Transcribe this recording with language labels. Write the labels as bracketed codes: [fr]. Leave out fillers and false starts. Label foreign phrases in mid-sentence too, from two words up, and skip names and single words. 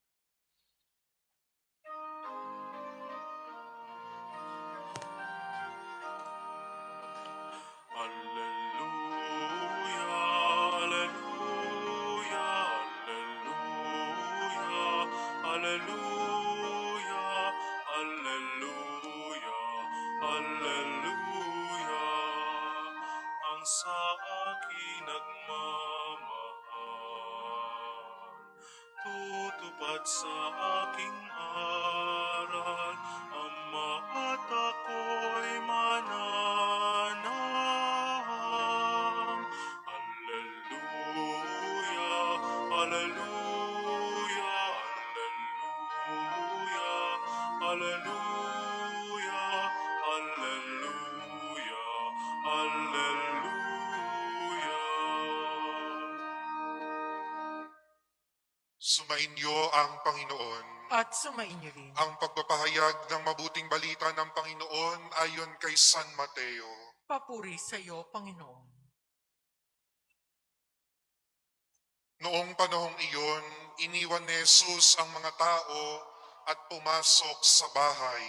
[la] Alleluia, alleluia, alleluia, alleluia, alleluia, alleluia. [tl] Ang sa akin nagmamahal, tutupad sa aking aral, Ama at ako'y mananaham. [la] Alleluia, alleluia, alleluia, alleluia, alleluia, alleluia. [tl] Sumainyo ang Panginoon. At sumainyo rin. Ang pagpapahayag ng mabuting balita ng Panginoon ayon kay San Mateo. Papuri sa iyo, Panginoon. Noong panahong iyon, iniwan ni Jesus ang mga tao at pumasok sa bahay.